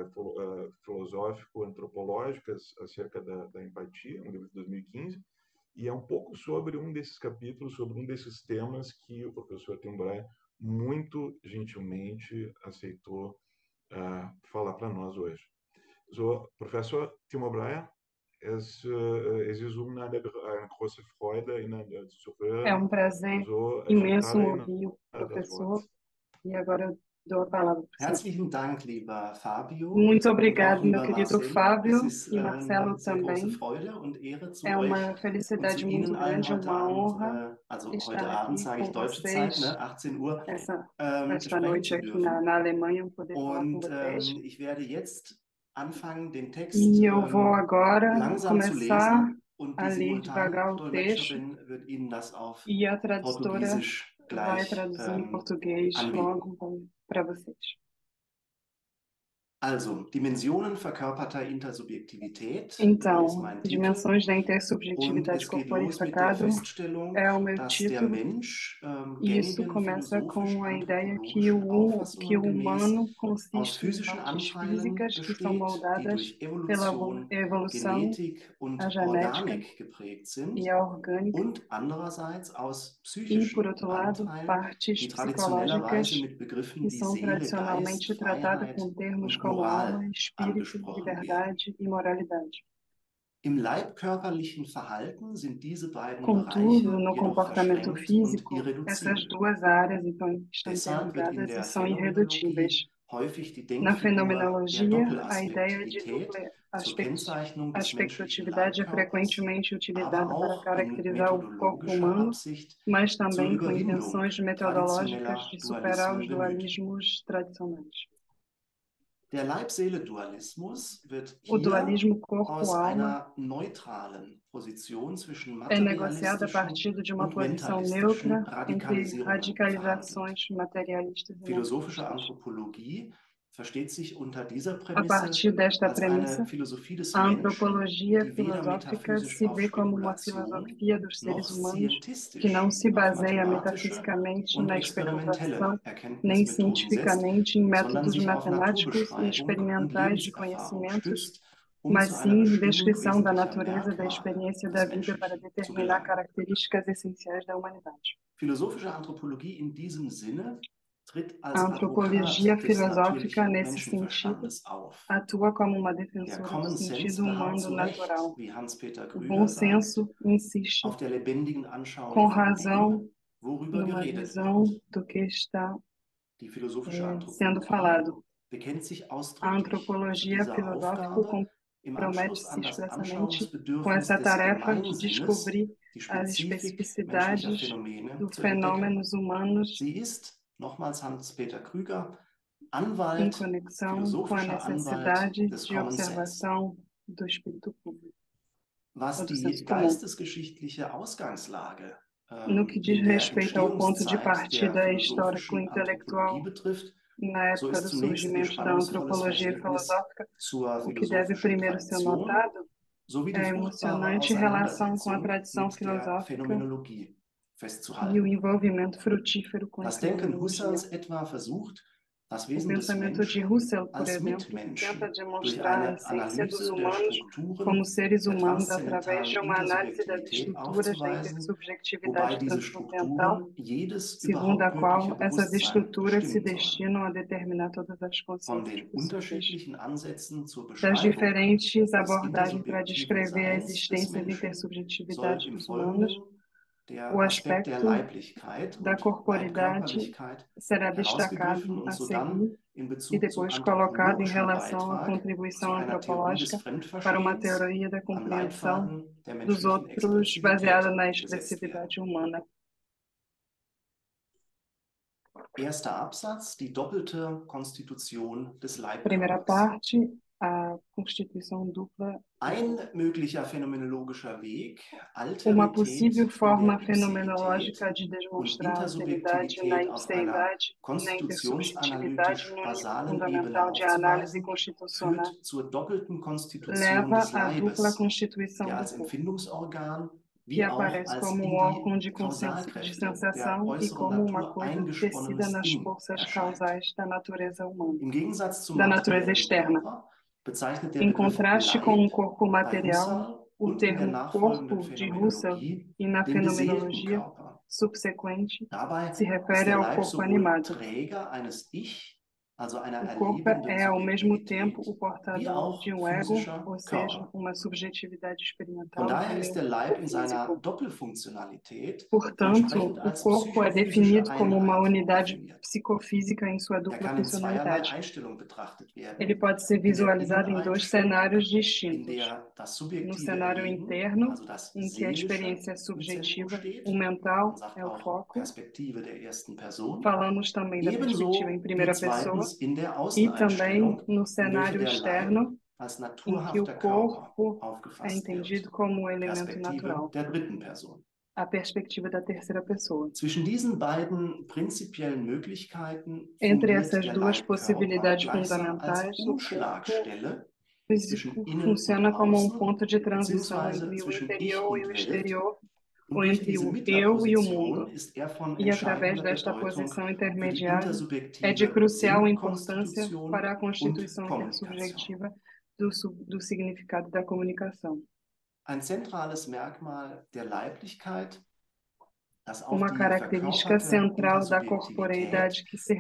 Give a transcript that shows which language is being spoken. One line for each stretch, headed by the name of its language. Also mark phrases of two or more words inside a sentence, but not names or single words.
Portuguese: filosófico-antropológicas acerca da empatia, um livro de 2015, e é um pouco sobre um desses capítulos, sobre um desses temas que o professor Timo Brahe muito gentilmente aceitou falar para nós hoje.
German: So, Professor Timo Brahe, es ist eine große Freude, Ihnen zu
Portuguese: É
German: hören.
Portuguese: um prazer
German: So, ich
Portuguese: imenso
German: erteile Ihnen
Portuguese: ouvir o
German: das Wort.
Portuguese: professor e agora eu dou a palavra para o senhor.
German: Herzlichen Dank, lieber Fabio.
Portuguese: Muito
German: Und auch
Portuguese: obrigado, meu
German: lieber
Portuguese: querido
German: Marcel.
Portuguese: Fábio
German: Es ist
Portuguese: e Marcelo
German: eine sehr große
Portuguese: também.
German: Freude und Ehre zu
Portuguese: É
German: euch
Portuguese: uma
German: und
Portuguese: felicidade
German: zu
Portuguese: muito
German: Ihnen allen
Portuguese: grande,
German: heute
Portuguese: uma honra
German: Abend, also
Portuguese: estar
German: heute Abend
Portuguese: aqui
German: sage ich
Portuguese: com
German: deutsche Zeit,
Portuguese: vocês
German: ne, 18 Uhr,
Portuguese: esta
German: sprechen
Portuguese: noite
German: zu
Portuguese: aqui
German: dürfen.
Portuguese: na Alemanha, poder falar com
German: Und
Portuguese: vocês.
German: ich werde jetzt anfangen, den Text
Portuguese: E eu vou agora
German: langsam zu
Portuguese: começar
German: lesen und
Portuguese: a
German: die
Portuguese: ler devagar o texto
German: Simultandolmetscherin wird Ihnen das auf
Portuguese: e a tradutora
German: Portugiesisch
Portuguese: vai
German: gleich
Portuguese: traduzir em português
German: anbieten.
Portuguese: logo para vocês.
German: Also, Dimensionen verkörperter Intersubjektivität ist
Portuguese: Então,
German: mein Titel.
Portuguese: Dimensões da
German: Und
Portuguese: Intersubjetividade
German: es geht los mit der
Portuguese: Corporificado
German: Feststellung,
Portuguese: é o meu
German: dass der
Portuguese: título,
German: Mensch
Portuguese: e isso começa com a ideia que que o humano
German: aus
Portuguese: consiste em
German: physischen
Portuguese: partes
German: Anteilen
Portuguese: físicas que são
German: besteht, die
Portuguese: moldadas
German: durch
Portuguese: pela
German: Evolution,
Portuguese: evolução,
German: Genetik und
Portuguese: a genética
German: Organik geprägt sind,
Portuguese: e a orgânica,
German: und andererseits aus
Portuguese: e, por
German: psychischen
Portuguese: outro lado,
German: Anteilen,
Portuguese: partes
German: die
Portuguese: psicológicas
German: traditionellerweise mit Begriffen
Portuguese: que
German: wie
Portuguese: são
German: Seele,
Portuguese: tradicionalmente
German: Geist,
Portuguese: tratadas
German: Freiheit
Portuguese: com termos
German: und
Portuguese: como alma,
German: Moral
Portuguese: espírito,
German: angesprochen werden.
Portuguese: liberdade e moralidade.
German: Im leibkörperlichen Verhalten sind diese beiden
Portuguese: Contudo,
German: Bereiche
Portuguese: no
German: jedoch
Portuguese: comportamento
German: verschränkt und
Portuguese: físico, essas
German: irreduzibel.
Portuguese: duas áreas então estão
German: Deshalb wird in
Portuguese: interligadas e
German: der
Portuguese: são
German: Phänomenologie
Portuguese: irredutíveis.
German: häufig die
Portuguese: Na
German: Denkfigur der
Portuguese: fenomenologia, a ideia de
German: Doppelaspektivität
Portuguese: dupla
German: zur Kennzeichnung des menschlichen
Portuguese: aspectividade é
German: Leibkörpers,
Portuguese: frequentemente
German: aber
Portuguese: utilizada para
German: auch in
Portuguese: caracterizar o corpo
German: methodologischer
Portuguese: humano,
German: Absicht
Portuguese: mas
German: zur
Portuguese: também com
German: Überwindung
Portuguese: intenções metodológicas
German: traditioneller
Portuguese: de superar os
German: Dualismen benötigt.
Portuguese: dualismos tradicionais.
German: Der Leib-Seele-Dualismus wird
Portuguese: O
German: hier
Portuguese: dualismo
German: aus
Portuguese: corpo-alma
German: einer neutralen Position zwischen
Portuguese: é negociado a
German: materialistischen
Portuguese: partir de uma
German: und
Portuguese: posição
German: mentalistischen
Portuguese: neutra entre
German: Radikalisierungen verhandelt.
Portuguese: radicalizações materialistas e
German: Philosophische
Portuguese: mentalistas.
German: Anthropologie versteht sich unter dieser
Portuguese: A
German: Prämisse
Portuguese: partir desta
German: als eine
Portuguese: premissa,
German: Philosophie des
Portuguese: a
German: Menschen,
Portuguese: antropologia
German: die weder
Portuguese: filosófica
German: metaphysisch
Portuguese: se
German: auf
Portuguese: vê como uma
German: Spekulation
Portuguese: filosofia dos
German: noch
Portuguese: seres humanos que
German: scientistisch
Portuguese: não se
German: auf
Portuguese: baseia
German: mathematische
Portuguese: metafisicamente
German: und
Portuguese: na
German: experimentelle
Portuguese: especulação, nem
German: Erkenntnismethoden setzt,
Portuguese: cientificamente em
German: sondern
Portuguese: métodos
German: sich auf
Portuguese: matemáticos e
German: Naturbeschreibung und
Portuguese: experimentais de
German: Lebenserfahrung
Portuguese: conhecimentos,
German: stützt, zu
Portuguese: mas
German: einer
Portuguese: sim
German: Bestimmung
Portuguese: descrição da
German: wesentlicher
Portuguese: natureza da
German: Merkmale
Portuguese: experiência
German: des
Portuguese: da vida para
German: Menschlichen zu
Portuguese: determinar
German: gelangen.
Portuguese: características essenciais da humanidade.
German: Philosophische Anthropologie in diesem Sinne tritt
Portuguese: A
German: als
Portuguese: antropologia
German: Advokat des
Portuguese: filosófica,
German: natürlichen
Portuguese: nesse sentido,
German: Menschenverstandes auf.
Portuguese: atua como uma
German: Der
Portuguese: defensora do
English: Common Sense
Portuguese: sentido
German: beharrt
Portuguese: humano
German: zu Recht,
Portuguese: natural.
German: wie Hans-Peter
Portuguese: O bom
German: Krüger sagt,
Portuguese: senso insiste
German: auf der lebendigen
Portuguese: com
German: Anschauung von
Portuguese: razão
German: dem, worüber
Portuguese: numa
German: geredet
Portuguese: visão
German: wird.
Portuguese: do que está
German: Die philosophische
Portuguese: sendo
German: Anthropologie
Portuguese: falado.
German: bekennt sich
Portuguese: A
German: ausdrücklich zu
Portuguese: antropologia
German: dieser
Portuguese: filosófica
German: Aufgabe, im Anschluss
Portuguese: compromete-se
German: an das
Portuguese: expressamente com
German: Anschauungsbedürfnis
Portuguese: essa
German: des
Portuguese: tarefa de
German: Gemeinsinnes
Portuguese: descobrir
German: die
Portuguese: as
German: Spezifik menschlicher
Portuguese: especificidades
German: Phänomene
Portuguese: dos
German: zu entdecken.
Portuguese: fenômenos humanos
German: Sie ist, nochmals Hans-Peter Krüger,
Portuguese: em
German: Anwalt,
Portuguese: conexão com a
German: philosophischer Anwalt
Portuguese: necessidade
German: des
Portuguese: de
English: Common Sense.
Portuguese: observação do espírito público,
German: Was
Portuguese: ou do
German: die
Portuguese: senso comum.
German: geistesgeschichtliche Ausgangslage
Portuguese: No que diz
German: in der
Portuguese: respeito ao ponto de
German: Entstehungszeit der
Portuguese: partida
German: philosophischen
Portuguese: histórico-intelectual
German: Anthropologie betrifft,
Portuguese: na
German: so
Portuguese: época
German: ist
Portuguese: do
German: zunächst ihr
Portuguese: surgimento da
German: spannungsvolles
Portuguese: antropologia
German: Verhältnis
Portuguese: filosófica,
German: zur
Portuguese: o que deve
German: philosophischen
Portuguese: primeiro ser
German: Tradition
Portuguese: notado
German: sowie die
Portuguese: é a
German: fruchtbare
Portuguese: emocionante relação com a
German: Auseinandersetzung
Portuguese: tradição
German: mit der
Portuguese: filosófica
German: Phänomenologie
Portuguese: e o
German: festzuhalten.
Portuguese: envolvimento frutífero com a
German: Das Denken
Portuguese: fenomenologia.
German: Husserls etwa versucht, das
Portuguese: O
German: Wesen des
Portuguese: pensamento de
German: Menschen
Portuguese: Husserl, por
German: als
Portuguese: exemplo,
German: Mitmenschen
Portuguese: tenta
German: durch
Portuguese: demonstrar a
German: eine
Portuguese: essência dos
German: Analyse der
Portuguese: humanos
German: Strukturen
Portuguese: como seres
German: der
Portuguese: humanos através
German: transzendentalen
Portuguese: de uma análise das
German: Intersubjektivität
Portuguese: estruturas da
German: aufzuweisen, wobei
Portuguese: intersubjetividade
German: diese
Portuguese: transcendental,
German: Strukturen jedes
Portuguese: segundo a
German: überhaupt mögliche
Portuguese: qual essas
German: Bewusstsein
Portuguese: estruturas se
German: bestimmen sollen.
Portuguese: destinam a determinar todas as
German: Von
Portuguese: consciências
German: den
Portuguese: possíveis.
German: unterschiedlichen Ansätzen zur
Portuguese: Das
German: Beschreibung
Portuguese: diferentes
German: des
Portuguese: abordagens para
German: intersubjektiven
Portuguese: descrever a
German: Seins des
Portuguese: existência de
German: Menschen
Portuguese: intersubjetividade
German: soll im
Portuguese: dos humanos,
German: Folgenden der
Portuguese: o
German: Aspekt der
Portuguese: aspecto
German: Leiblichkeit
Portuguese: da
German: und
Portuguese: corporidade
German: Leibkörperlichkeit
Portuguese: será
German: herausgegriffen
Portuguese: destacado
German: und
Portuguese: a
German: sodann
Portuguese: seguir
German: in
Portuguese: e
German: Bezug zu
Portuguese: depois colocado em
German: anthropologischem
Portuguese: relação à
German: Beitrag
Portuguese: contribuição
German: zu einer Theorie des
Portuguese: antropológica para uma
German: Fremdverstehens
Portuguese: teoria da
German: am
Portuguese: compreensão
German: Leitfaden der
Portuguese: dos
German: menschlichen
Portuguese: outros baseada
German: Expressivität
Portuguese: na
German: gesetzt werden.
Portuguese: expressividade humana.
German: Erster Absatz, die doppelte Konstitution des
Portuguese: Primeira
German: Leibkörpers.
Portuguese: parte, a constituição dupla.
German: Ein möglicher phänomenologischer Weg,
Portuguese: Uma
German: Alterität
Portuguese: possível
German: in
Portuguese: forma
German: der Ipseität
Portuguese: fenomenológica de
German: und
Portuguese: demonstrar a alteridade na
German: Intersubjektivität auf einer
Portuguese: ipseidade e na intersubjetividade
German: konstitutionsanalytisch
Portuguese: no nível
German: basalen Ebene
Portuguese: fundamental de análise
German: aufzuweisen,
Portuguese: constitucional
German: führt zur doppelten Konstitution
Portuguese: leva
German: des
Portuguese: à dupla
German: Leibes,
Portuguese: constituição
German: der
Portuguese: do
German: als
Portuguese: corpo,
German: Empfindungsorgan
Portuguese: que
German: wie auch
Portuguese: aparece
German: als
Portuguese: como
German: in
Portuguese: um órgão
German: die
Portuguese: de
German: Kausalkräfte der
Portuguese: sensação e
German: äußeren
Portuguese: como uma
German: Natur
Portuguese: coisa tecida
German: eingesponnenes
Portuguese: nas
German: Ding
Portuguese: forças
German: erscheint.
Portuguese: causais da natureza humana,
German: Im Gegensatz zum
Portuguese: da natureza
German: materiellen
Portuguese: externa.
German: Körper bezeichnet der
Portuguese: Em
German: Begriff
Portuguese: contraste com
German: Leib
Portuguese: um corpo
German: bei
Portuguese: material,
German: Husserl
Portuguese: o
German: und in der
Portuguese: termo
German: nachfolgenden
Portuguese: corpo de Husserl
German: Phänomenologie
Portuguese: e na
German: den beseelten
Portuguese: fenomenologia
German: Körper.
Portuguese: subsequente
German: Dabei
Portuguese: se
German: ist
Portuguese: refere
German: der
Portuguese: ao
German: Leib
Portuguese: corpo
German: sowohl
Portuguese: animado.
German: Träger eines Ich, also einer
Portuguese: O corpo
German: erlebenden
Portuguese: é, ao mesmo
German: Subjektivität,
Portuguese: tempo, o
German: wie
Portuguese: portador de
German: auch
Portuguese: um ego,
German: physischer
Portuguese: ou seja,
German: Körper.
Portuguese: uma subjetividade
German: Von
Portuguese: experimental,
German: daher
Portuguese: e
German: ist
Portuguese: um
German: der Leib
Portuguese: corpo
German: in seiner
Portuguese: físico.
German: Doppelfunktionalität
Portuguese: Portanto,
German: entsprechend
Portuguese: o
German: als
Portuguese: corpo é
German: psychophysische
Portuguese: definido como uma
German: Einheit
Portuguese: unidade
German: definiert.
Portuguese: psicofísica em sua
German: Er
Portuguese: dupla
German: kann in zweierlei
Portuguese: funcionalidade.
German: Einstellung betrachtet
Portuguese: Ele
German: werden.
Portuguese: pode ser
German: In der
Portuguese: visualizado em dois
German: Inneneinstellung,
Portuguese: cenários
German: in
Portuguese: distintos.
German: der das
Portuguese: No
German: subjektive
Portuguese: cenário
German: Erleben,
Portuguese: interno,
German: also das
Portuguese: em que a
German: Seelische,
Portuguese: experiência é
German: im Zentrum
Portuguese: subjetiva,
German: steht.
Portuguese: o
German: Man
Portuguese: mental
German: sagt
Portuguese: é o
German: auch
Portuguese: foco.
German: Perspektive der ersten Person.
Portuguese: Falamos também da perspectiva em
German: Ebenso wie
Portuguese: primeira pessoa
German: zweitens in der
Portuguese: e também
German: Außeneinstellung,
Portuguese: no
German: in welcher
Portuguese: cenário
German: der Leib
Portuguese: externo,
German: als
Portuguese: em que o
German: naturhafter Körper
Portuguese: corpo é
German: aufgefasst
Portuguese: entendido
German: wird.
Portuguese: como um elemento
German: Perspektive
Portuguese: natural,
German: der dritten Person.
Portuguese: a perspectiva da terceira pessoa.
German: Zwischen diesen beiden prinzipiellen Möglichkeiten
Portuguese: Entre
German: fungiert
Portuguese: essas
German: der
Portuguese: duas
German: Leib-Körper
Portuguese: possibilidades
German: gleichsam als
Portuguese: fundamentais, o corpo
German: Umschlagstelle zwischen
Portuguese: físico
German: innen
Portuguese: funciona
German: und
Portuguese: como um
German: außen,
Portuguese: ponto de transição
German: beziehungsweise
Portuguese: entre o
German: zwischen Ich
Portuguese: interior e
German: und
Portuguese: o
German: Welt.
Portuguese: exterior,
German: Und
Portuguese: ou
German: durch
Portuguese: entre
German: diese
Portuguese: o eu e o
German: Mittlerposition
Portuguese: mundo.
German: ist er von
Portuguese: E através
German: entscheidender
Portuguese: desta
German: Bedeutung
Portuguese: posição
German: für die
Portuguese: intermediária, é de
German: intersubjektive
Portuguese: crucial importância
German: Sinnkonstitution
Portuguese: para a
German: und
Portuguese: constituição
German: Kommunikation.
Portuguese: intersubjetiva do significado da comunicação.
German: Ein zentrales Merkmal der Leiblichkeit, das auf
Portuguese: Uma
German: die
Portuguese: característica
German: verkörperte
Portuguese: central da
German: Intersubjektivität
Portuguese: corporeidade que se